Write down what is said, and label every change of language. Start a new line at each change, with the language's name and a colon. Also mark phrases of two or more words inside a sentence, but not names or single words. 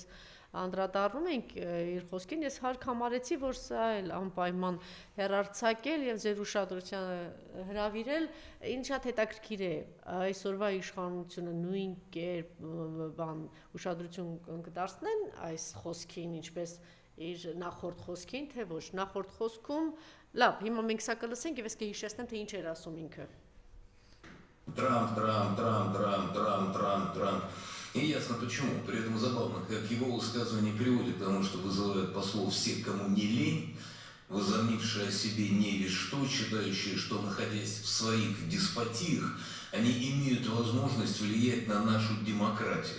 Armenian: անդրադառնում ենք իր խոսքին, ես հարկ համարեցի, որ սա էլ անպայման հեռարձակել եւ ձեր ուշադրությանը հրավիրել, ինձ շատ հետաքրքիր է այսօրվա իշխանությունը նույն կերպ ուշադրություն կդարձնեն այս խոսքին, ինչպես իր նախորդ խոսքին, թե ոչ, նախորդ խոսքում լավ, հիմա մենք սա կլսենք եւ ես կհիշեցնեմ, թե ինչ էր ասում ինքը։
Russian: Трамп. И ясно почему. При этом забавно, как его высказывание приводит к тому, что вызывают послов всех, кому не лень, возомнившие о себе не весь что, считающие, что, находясь в своих деспотиях, они имеют возможность влиять на нашу демократию.